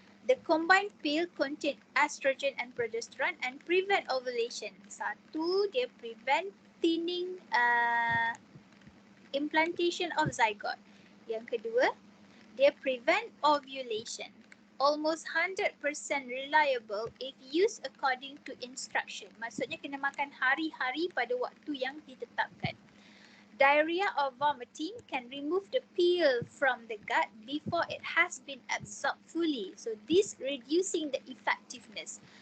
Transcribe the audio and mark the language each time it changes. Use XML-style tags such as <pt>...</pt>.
<en>The combined pill contain estrogen and progesterone and prevent ovulation.</en> <ms>Satu, dia</ms> <en>prevent thinning implantation of zygote.</en> <ms>Yang kedua, dia</ms> <en>prevent ovulation. Almost 100% reliable if used according to instruction.</en> <ms>Maksudnya kena makan hari-hari pada waktu yang ditetapkan.</ms> <en>Diarrhea or vomiting can remove the pill from the gut before it has been absorbed fully. So this reducing the effectiveness.</en>